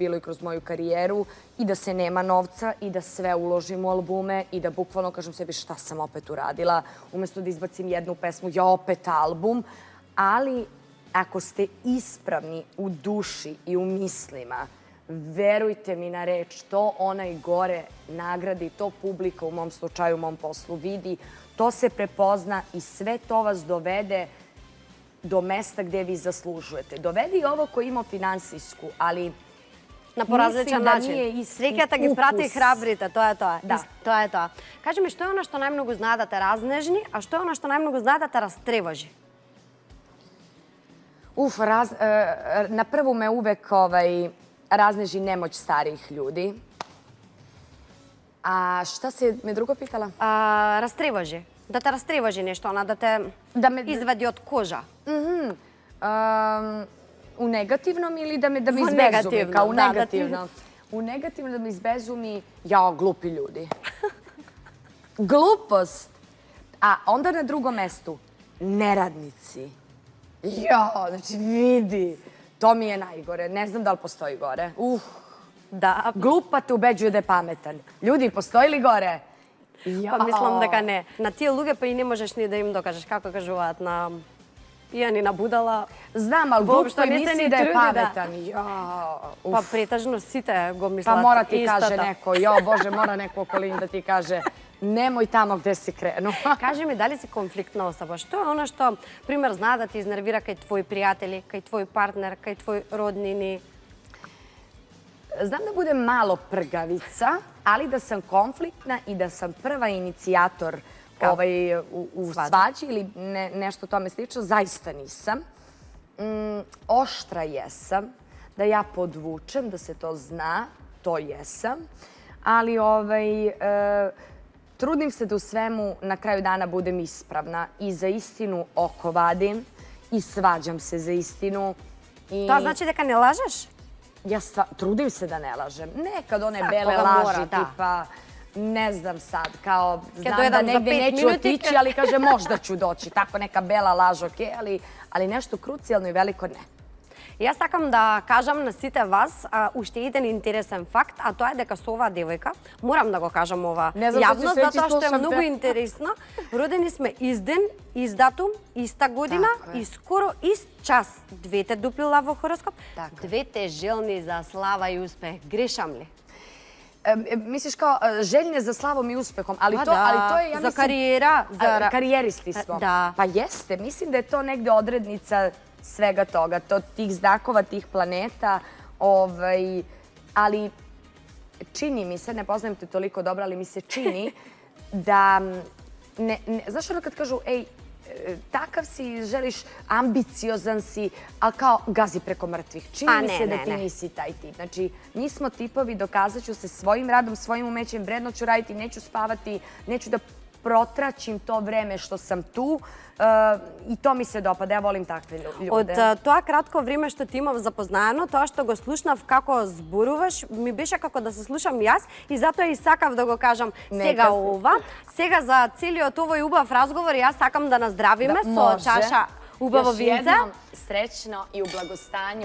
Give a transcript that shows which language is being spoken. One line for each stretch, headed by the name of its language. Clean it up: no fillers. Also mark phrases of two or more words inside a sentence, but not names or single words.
Serbian: bilo i kroz moju karijeru, i da se nema novca i da sve uložim u albume i da bukvalno kažem sebi šta sam opet uradila, umjesto da izbacim jednu pesmu, ja opet album, ali ako ste ispravni u duši i u mislima, verujte mi na reč, to onaj gore nagradi, to publika u mom slučaju, u mom poslu vidi, to se prepozna i sve to vas dovede do mesta gde vi zaslužujete. Dovedi ovo ko ima finansijsku, ali
Macedonian: на поразличен начин. Среќата ги прати
Serbian: ukus.
Macedonian: храбрите, тоа е тоа. Да. Тоа е тоа. Кажи ми, што е она што најмногу знае да те разнежни, а што е она што најмногу знае да те растревожи?
Serbian: Na prvu me uvek razneži nemoć starijih ljudi. A šta si me drugo pitala?
Macedonian: Растревожи. Да те растревожи нешто, она да те извади од кожа.
Serbian: U negativnom ili da me U izbezumi? negativnom, Kao u da, negativnom. U negativnom da me izbezumi, ja, glupi ljudi. Glupost. A onda na drugom mestu, neradnici. Ja, znači vidi. To mi je najgore. Ne znam da li postoji gore.
Macedonian: Да,
Serbian: Glupa te ubeđuje da je pametan. Ljudi, postoji li gore?
Macedonian: па мислам дека не. На тие луѓе па и не можеш ни да им докажеш како кажуваат на пијани на будала.
Serbian: Znam, ali
Macedonian: Воопшто
Serbian: glupo
Macedonian: не се
Serbian: misli
Macedonian: ни
Serbian: da je
Macedonian: труди,
Serbian: pametan.
Macedonian: Па претежно сите го мислат
Serbian: Pa mora ti
Macedonian: истото.
Serbian: kaže neko, jo Bože, mora neko okolini da ti kaže nemoj tamo gde si krenuo.
Macedonian: Кажи ми, дали си конфликтна особа? Што е она што, пример, знае да ти изнервира кај твои пријатели, кај твој партнер, кај твој роднини?
Serbian: Znam da budem malo prgavica, ali da sam konfliktna i da sam prva inicijator u svađi ili nešto tome slično, zaista nisam. Oštra jesam, da ja podvučem, da se to zna, to jesam, ali trudim se da u svemu na kraju dana budem ispravna i za istinu oko vadim i svađam se za istinu.
Macedonian: Тоа значи дека не лажеш?
Serbian: Ja trudim se da ne lažem. Nekad one Svakoga bele mora, laži, da. tipa, ne znam sad, kao znam da dojedam za negde 5 neću minuti. otići, ali kaže možda ću doći. Tako neka bela laž, okej, ali nešto krucijalno i veliko ne.
Macedonian: Јас сакам да кажам на сите вас уште еден интересен факт, а тоа е дека со оваа девојка, морам да го кажам ова Не знам јавно, што ќе затоа што е слушам многу те. интересно. Родени сме изден, издатум, иста година Така е. и скоро ист час. Двете дуплила во хороскоп, Така е. двете желни за слава и успех. Грешам ли?
Serbian: Misliš kao željne za slavom i uspehom, ali Pa to je, ja za mislim... karijera, za... Karijeristi smo. Da. Pa jeste, mislim da je to negde odrednica svega toga, tih znakova, tih planeta, ali čini mi se, ne poznajem te toliko dobro, ali mi se čini da, znaš ono kad kažu, ej, takav si, želiš, ambiciozan si, ali kao gazi preko mrtvih. Čini mi se da ti nisi taj tip. Znači, mi smo tipovi, dokazat ću se svojim radom, svojim umećem, vredno ću raditi, neću spavati, neću da protraćim to vreme što sam tu i to mi se dopada. Ja volim takve
Macedonian: Од
Serbian: ljude.
Macedonian: тоа кратко време што ти имав запознаено, тоа што го слушнав како зборуваш, ми беше како да се слушам јас и затоа и сакав да го кажам сега се. ова. Сега за целиот овој убав разговор јас сакам да наздравиме со Може. чаша убаво
Serbian: Još
Macedonian: винце.
Serbian: jednom srećno i u blagostanju.